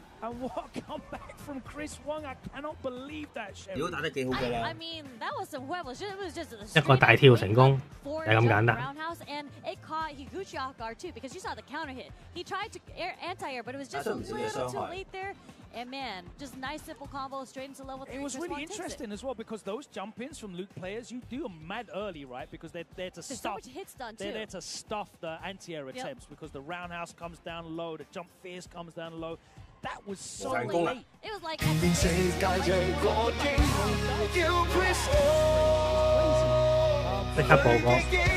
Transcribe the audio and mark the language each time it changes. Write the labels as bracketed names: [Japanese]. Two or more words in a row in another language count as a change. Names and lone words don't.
[Cantonese] 如果打得幾好㗎啦，一個大跳成功，就係咁簡單。打出唔少嘅傷害。 [English] And man, just nice simple combo straight into level 3. It was really interesting as well because those jump-ins from Luke players, you do them mad early, right? Because they're there to stuff. They're there to stuff the anti-air attempts because the roundhouse comes down low, the jump fierce comes down low. That was so late. It was like. [Cantonese] 即刻報過。